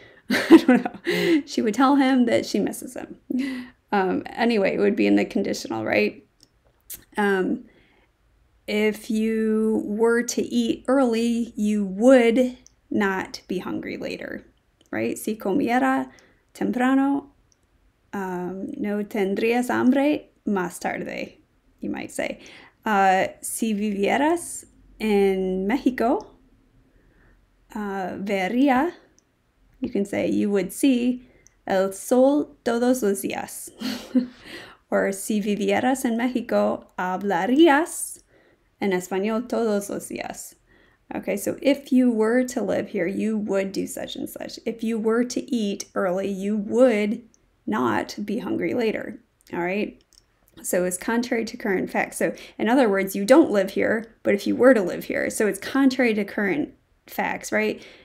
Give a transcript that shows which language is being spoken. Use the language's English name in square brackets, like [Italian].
[English] I don't know. She would tell him that she misses him. Anyway, it would be in the conditional, right? If you were to eat early, you would not be hungry later, right? [Spanish] Si comiera temprano, no tendrías hambre más tarde, [English] you might say. [Spanish] Si vivieras en Mexico, vería, [English] you can say you would see [Spanish] el sol todos los días. [English] Or [Spanish] si vivieras en Mexico, hablarías en español todos los días. [English] Okay, so if you were to live here, you would do such and such. If you were to eat early, you would not be hungry later. All right. So it's contrary to current facts. So in other words, you don't live here, but if you were to live here, so it's contrary to current facts, right?